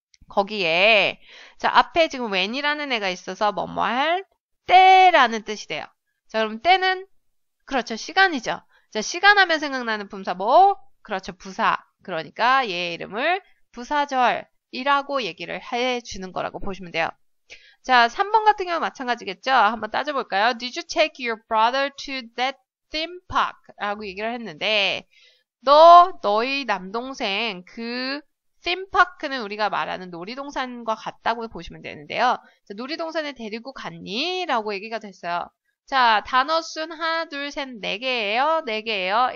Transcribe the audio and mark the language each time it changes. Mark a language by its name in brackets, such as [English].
[Korean] 거기에 자 앞에 지금 when이라는 애가 있어서 뭐뭐 할 때라는 뜻이 돼요. 자 그럼 때는 그렇죠. 시간이죠. 자 시간 하면 생각나는 품사 뭐? 그렇죠. 부사. 그러니까 얘 이름을 부사절이라고 얘기를 해주는 거라고 보시면 돼요. 자 3번 같은 경우 마찬가지겠죠. 한번 따져볼까요? [English] Did you take your brother to that theme park? [Korean] 라고 얘기를 했는데 너희 남동생 그 theme park는 우리가 말하는 놀이동산과 같다고 보시면 되는데요. 자, 놀이동산에 데리고 갔니? 라고 얘기가 됐어요. 자, 단어 순 하나, 둘, 셋, 4개예요. 4개예요.